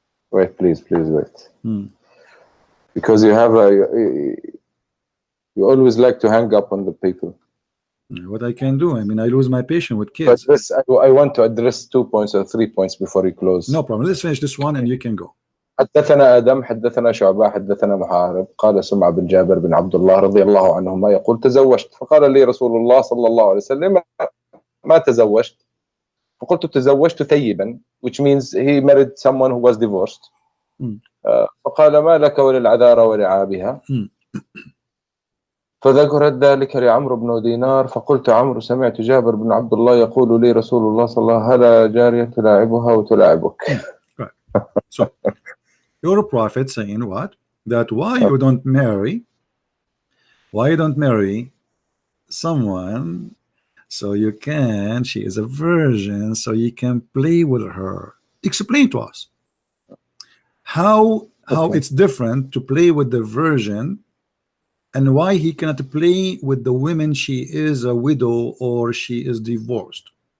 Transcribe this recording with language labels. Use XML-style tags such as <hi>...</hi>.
<en>Wait, please wait. Because you have you always like to hang up on the people. What I can do? I mean, I lose my patience with But kids. this, I want to address 2 points or 3 points before you close. No problem. Let's finish this one and you can go.</en> <ar>حدثنا آدم حدثنا شعبة حدثنا محارب قال سمع بن جابر بن عبد الله رضي الله عنهما يقول تزوجت فقال لي رسول الله صلى الله عليه وسلم ما تزوجت فقلت تزوجت ثيبا,</ar> <en>which means he married someone who was divorced.</en> <ar>فقال ما لك وللعذارى ولعابها فذكرت ذلك لعمرو بن دينار فقلت عمرو سمعت جابر بن عبد الله يقول لي رسول الله صلى الله عليه وسلم هلا جارية تلاعبها وتلاعبك.</ar> <en>Right. So your prophet saying what? That why you don't marry someone so you can, she is a virgin, so you can play with her. Explain to us how it's different to play with the virgin and why he cannot play with the women she is a widow or she is divorced.</en>